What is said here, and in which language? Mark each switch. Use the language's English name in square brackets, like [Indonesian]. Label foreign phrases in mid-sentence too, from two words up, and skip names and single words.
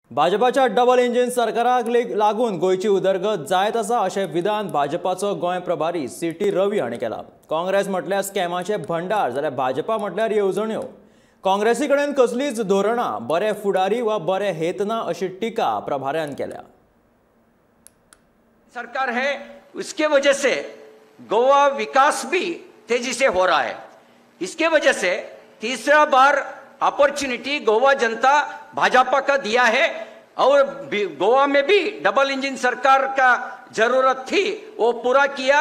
[Konkani] भाजपाच्या [English] double engine [Konkani] सरकाराक लागून गोयची उदरगत जायत आसा अशें विधान भाजपाचो गोंय प्रभारी सी.टी. रवी हांणी केला। काँग्रेस म्हटल्यार स्कॅमाचे भंडार जाल्यार भाजपा म्हटल्यार येवजण्यो। काँग्रेसी कडेन कसलीच धोरणां, बरे फुडारी वा बरे हेत ना अशी टिका प्रभाऱ्यान केल्या। [Hindi] सरकार है, उसके वजह से गोवा विकास भी तेजी से हो रहा है। इसके वजह से तीसरा बार अपॉर्चुनिटी गोवा जनता भाजपा का दिया है और गोवा में भी [English] double engine [Hindi] सरकार का जरूरत थी, वो पूरा किया।